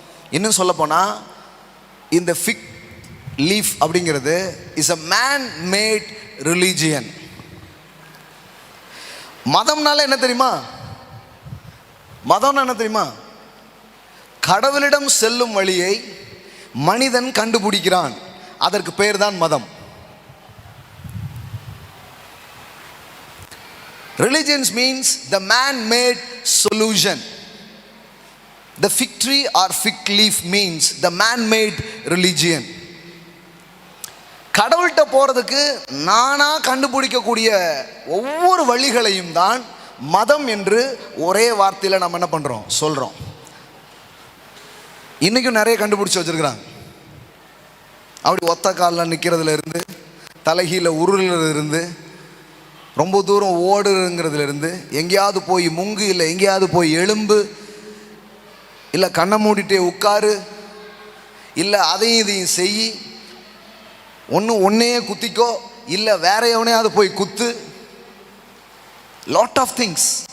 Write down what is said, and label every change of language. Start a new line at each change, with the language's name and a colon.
Tamil: இன்னும் சொல்ல போனால் இந்த ஃபிக் லீஃப் அப்படிங்கிறது
English: Is a man made religion.
Tamil: மதம்னால என்ன தெரியுமா? மதம்னா என்ன தெரியுமா? கடவுளிடம் செல்லும் வழியை மனிதன் கண்டுபிடிக்கிறான், அதற்கு பேர் தான் மதம்.
English: Religions means the man-made solution. The fig tree or fig leaf means the man-made religion.
Tamil: கடவுள்கிட்ட போறதுக்கு நானா கண்டுபிடிக்கக்கூடிய ஒவ்வொரு வழிகளையும் தான் மதம் என்று ஒரே வார்த்தையில் நம்ம என்ன பண்றோம், சொல்றோம். இன்னைக்கும் நிறைய கண்டுபிடிச்சு வச்சிருக்கிறாங்க. அப்படி ஒத்த காலில் நிற்கிறதுல இருந்து, தலைகீழ உருளுல இருந்து, ரொம்ப தூரம் ஓடுங்கிறதுல இருந்து, எங்கேயாவது போய் முங்கு, இல்லை எங்கேயாவது போய் எலும்பு, இல்லை கண்ணை மூடிட்டே உட்காரு, இல்லை அதையும் இதையும் செய், ஒன்றையே குத்திக்கோ, இல்லை வேற எவனையாவது போய் குத்து.
English: Lot of things.